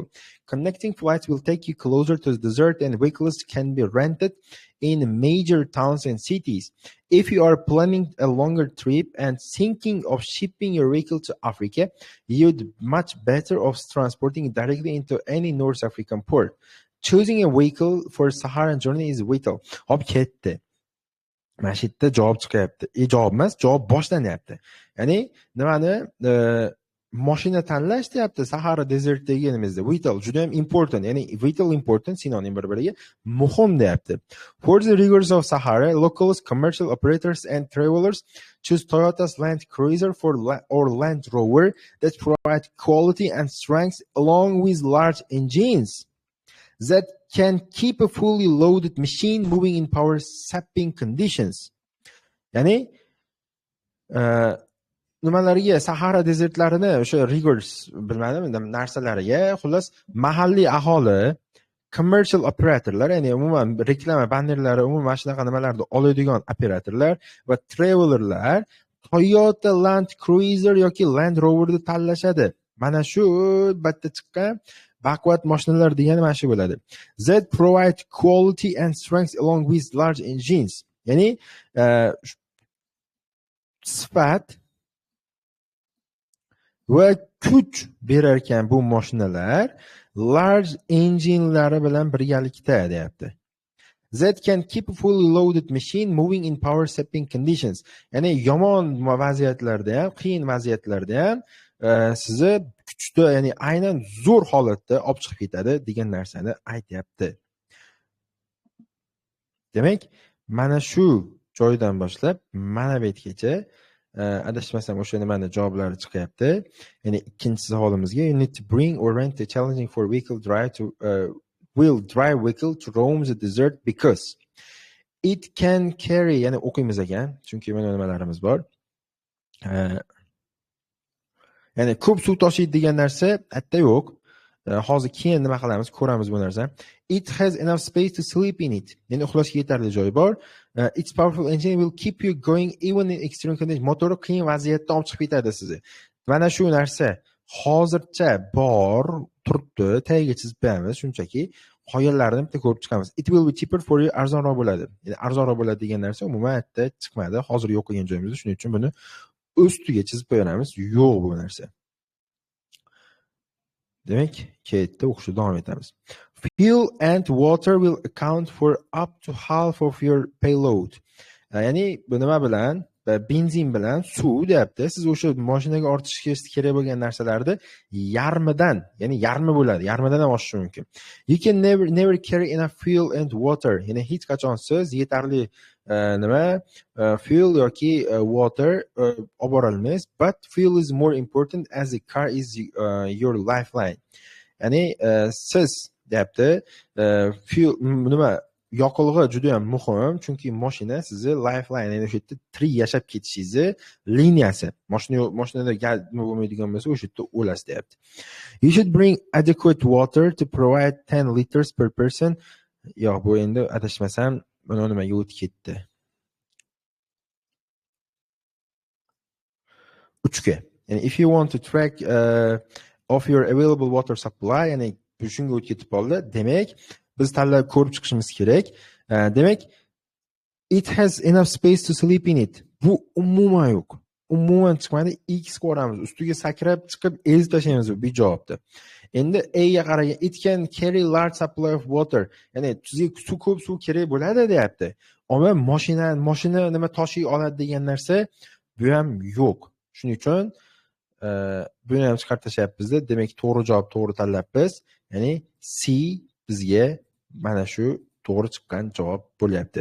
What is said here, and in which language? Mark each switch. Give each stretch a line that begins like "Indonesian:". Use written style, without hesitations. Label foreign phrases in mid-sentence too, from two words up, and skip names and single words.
English: Connecting flights will take you closer to the desert, and vehicles can be rented in major towns and cities. If you are planning a longer trip and thinking of shipping your vehicle to Africa, you'd much better off transporting it directly into any North African port. Choosing a vehicle for Saharan journey is vital.
Uzbek: Hop ketdi. Mana shu yerda javob chiqyapti. Javob emas, javob boshlanyapti. Ya'ni nimani mashina tanlash deyapti Sahara desertdagi elimizda. Vital juda ham important, ya'ni
English: vital important
Uzbek: sinonim bir-biriga muhim deyapti.
English: For the rigors of Sahara, locals, commercial operators and travelers choose Toyota's Land Cruiser or Land Rover that provide quality and strength along with large engines that can keep a fully loaded machine moving in power sapping conditions.
Uzbek: Ya'ni nimalarga, Sahara desertlarini o'sha rigors bilmadim narsalariga, xullas mahalliy aholi commercial operatorlar, ya'ni umuman reklama bannerlari, umuman shunaqa nimalarni oladigan operatorlar va travelerlar Toyota Land Cruiser yoki Land Roverni tanlashadi. Mana shu bitta chiqqan backward mashinalar degani mana shu bo'ladi.
English: Z provide quality and strength along with large engines.
Uzbek: Ya'ni sifat va kuch berar ekan bu mashinalar
English: large enginelari
Uzbek: bilan birgalikda deyapti.
English: Z can keep a fully loaded machine moving in power sapping conditions.
Uzbek: Ya'ni yomon vaziyatlarda ham, qiyin vaziyatlarda ham sizni kuchda, ya'ni aynan zo'r holatda olib chiqib ketadi degan narsani aytyapti. Demak, mana shu joydan boshlab mana bu yergacha adashmasam o'sha nimani javoblari chiqyapti. Ya'ni ikkinchi savolimizga
English: you need to bring or rent a challenging for vehicle drive to wheel drive vehicle to roam the desert because it can carry,
Uzbek: ya'ni o'qiymiz ekan, chunki mana nimalarimiz bor. Ya'ni ko'p suv tashiydi degan narsa aytda yo'q. Hozir keyin nima qilamiz, ko'ramiz bu narsa.
English: It has enough space to sleep in it.
Uzbek: Ya'ni uxlashga yetarli joyi bor.
English: Its powerful engine will keep you going even in extreme conditions.
Uzbek: Motori qiyin vaziyatda olib chiqib ketadi sizni. Mana shu narsa hozircha bor, turibdi, tagiga chizib qo'yamiz, shunchaki qoyalarni bitta ko'rib chiqamiz.
English: It will be cheaper for you,
Uzbek: arzonroq bo'ladi. Ya'ni arzonroq bo'ladi degan narsa umuman aytda chiqmadi. Hozir yo'q qilgan joyimizda, shuning uchun buni ustiga chizib qo'yamiz. Yo'q bu narsa. Demak, ketdi, o'qishda davom etamiz.
English: Fuel and water will account for up to half of your payload.
Uzbek: Ya'ni bu nima bilan? Benzin bilan suv deyapti. Siz o'sha mashinaga ortishga kerak bo'lgan narsalarni yarmidan, ya'ni yarmi bo'ladi. Yarmidan ham oshishi mumkin.
English: You can never carry enough fuel and water.
Uzbek: Ya'ni hech qachon siz yetarli nima fuel yoki water olib bora olmaysiz.
English: But fuel is more important as the car is your lifeline.
Uzbek: Ya'ni siz deyapti, fuel nima yoqilg'i juda ham muhim, chunki mashina sizni lifeline, ya'ni o'sha yerda tirik yashab ketishingizni liniyasi. Mashinada nima bo'lmaydigan bo'lsa, o'sha yerda o'lasiz deyapti.
English: You should bring adequate water to provide 10 liters per person.
Uzbek: Yo'q, bu endi adashmasam, mana nimaga o'tib ketdi. 3ga.
English: Ya'ni if you want to track of your available water supply,
Uzbek: ya'ni shunga o'tib ketib qoldi. Demak, biz tanlab ko'rib chiqishimiz kerak. Demak,
English: it has enough space to sleep in it.
Uzbek: Bu umuman yo'q. Umuman chiqmadi. X ko'ramiz. Ustiga sakrab chiqib ezib tashlaymiz bu javobni. Endi A ga qaragan.
English: It can carry large supply of water.
Uzbek: Ya'ni sizga ko'p suv kerak bo'ladi deyapti. Ammo mashina nima tashiy oladi degan narsa bu ham yo'q. Shuning uchun buni ham chiqarib tashlayapmiz. Demak, to'g'ri javob to'g'ri tanlabmiz. Ya'ni C bizga mana shu to'g'ri chiqqan javob bo'lyapti.